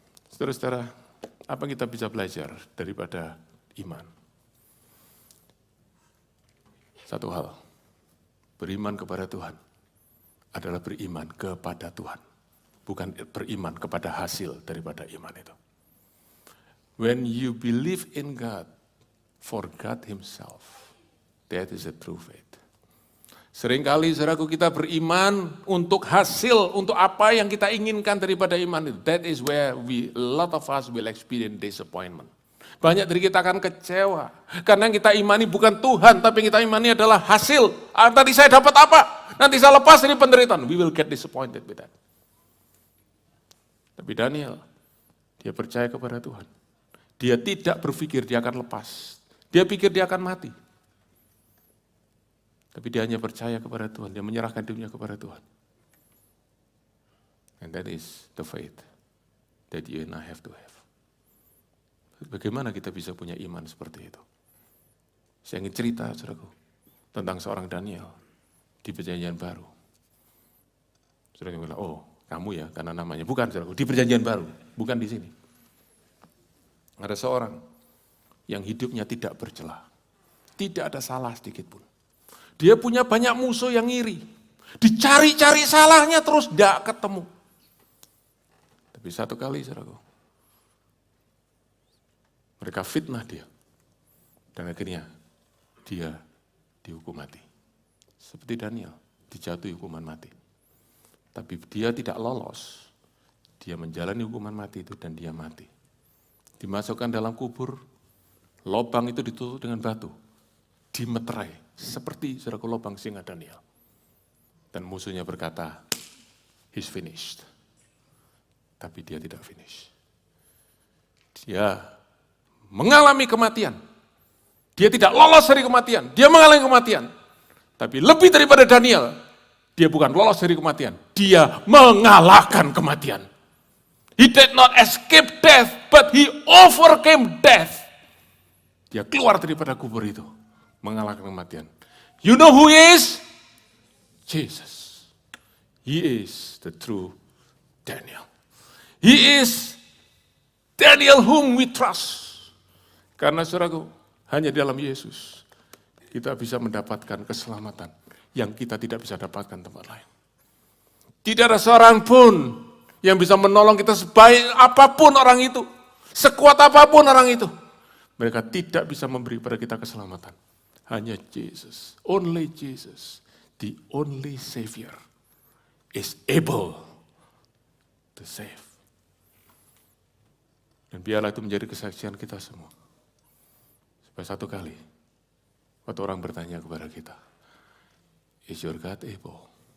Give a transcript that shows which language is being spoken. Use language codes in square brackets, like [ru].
[id] Saudara-saudara, apa yang kita bisa belajar daripada iman? Satu hal, beriman kepada Tuhan adalah beriman kepada Tuhan, bukan beriman kepada hasil daripada iman itu. [en] When you believe in God for God Himself, that is a true faith. [id] Seringkali saudaraku kita beriman untuk hasil, untuk apa yang kita inginkan daripada iman itu. [en] That is where a lot of us will experience disappointment. [id] Banyak dari kita akan kecewa. Karena yang kita imani bukan Tuhan, tapi yang kita imani adalah hasil. Tadi saya dapat apa? Nanti saya lepas dari penderitaan. [en] We will get disappointed with that. [id] Tapi Daniel, dia percaya kepada Tuhan. Dia tidak berpikir dia akan lepas. Dia pikir dia akan mati. Tapi dia hanya percaya kepada Tuhan. Dia menyerahkan dirinya kepada Tuhan. [en] And that is the faith that you and I have to have. [id] Bagaimana kita bisa punya iman seperti itu? Saya ingin cerita, saudaraku, tentang seorang Daniel di Perjanjian Baru. Saudara bilang, oh kamu ya, karena namanya. Bukan, saudaraku, di Perjanjian Baru, bukan di sini. Ada seorang yang hidupnya tidak bercela. Tidak ada salah sedikit pun. Dia punya banyak musuh yang iri. Dicari-cari salahnya terus tidak ketemu. Tapi satu kali, saudaraku, mereka fitnah dia. Dan akhirnya dia dihukum mati. Seperti Daniel, dijatuhi hukuman mati. Tapi dia tidak lolos. Dia menjalani hukuman mati itu dan dia mati. Dimasukkan dalam kubur, lubang itu ditutup dengan batu. Dimeterai. Seperti saudaraku lubang singa Daniel. Dan musuhnya berkata, [en] he's finished. [id] Tapi dia tidak finish. Dia mengalami kematian. Dia tidak lolos dari kematian. Dia mengalami kematian. Tapi lebih daripada Daniel, dia bukan lolos dari kematian. Dia mengalahkan kematian. [en] He did not escape death, but he overcame death. [id] Dia keluar daripada kubur itu. Mengalahkan kematian. [en] You know who he is? Jesus. He is the true Daniel. He is Daniel whom we trust. [id] Karena saudaraku, hanya dalam Yesus kita bisa mendapatkan keselamatan yang kita tidak bisa dapatkan tempat lain. Tidak ada seorang pun yang bisa menolong kita sebaik apapun orang itu, sekuat apapun orang itu. Mereka tidak bisa memberi pada kita keselamatan. [en] Hanya Jesus, only Jesus, the only Savior is able to save. [id] Dan biarlah itu menjadi kesaksian kita semua. Supaya satu kali, waktu orang bertanya kepada kita, [en] is your God able?